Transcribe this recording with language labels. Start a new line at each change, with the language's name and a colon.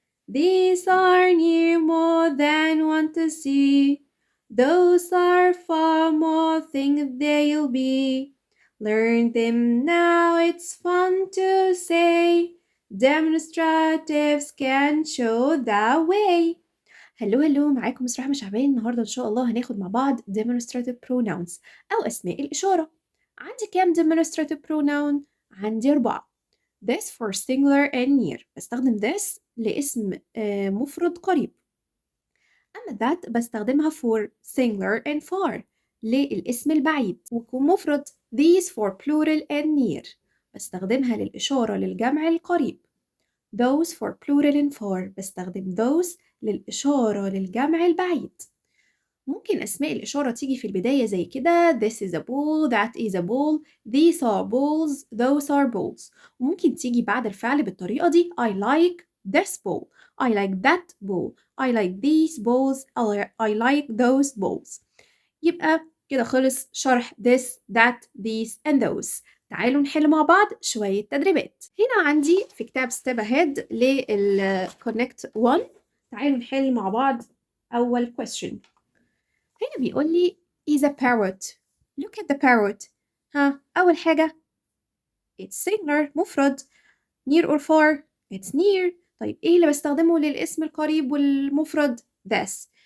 English: These are near, more than one to see. Those are far, more things they'll be. Learn them now, it's fun to say. Demonstratives can show the way.
Arabic: هلو معاكم مس رحمة شعبان. النهاردة إن شاء الله هناخد مع بعض
English: demonstrative pronouns
Arabic: أو أسماء الإشارة. عندي كام
English: demonstrative pronoun؟
Arabic: عندي 4.
English: This for singular and near.
Arabic: بستخدم this لاسم مفرد قريب. أما that بستخدمها
English: for singular and far
Arabic: للاسم البعيد ويكون مفرد.
English: These for plural and near.
Arabic: بستخدمها للإشارة للجمع القريب.
English: Those for plural and far.
Arabic: بستخدم those للإشارة للجمع البعيد. ممكن أسماء الإشارة تيجي في البداية زي كده
English: this is a ball, that is a ball, these are balls,
Arabic: those are balls. وممكن تيجي بعد الفعل بالطريقة دي
English: I like this ball, I like that ball, I like these balls, I like those balls.
Arabic: يبقى كده خلص شرح
English: this, that, these and those.
Arabic: تعالوا نحل مع بعض شوية تدريبات. هنا عندي في كتاب step ahead connect 1. تعالوا نحل مع بعض أول question. هنا بيقول لي
English: is a parrot. Look at the parrot.
Arabic: أول حاجة
English: it's singular
Arabic: مفرد.
English: near or far it's near.
Arabic: طيب إيه اللي بستخدمه للاسم القريب والمفرد؟ this.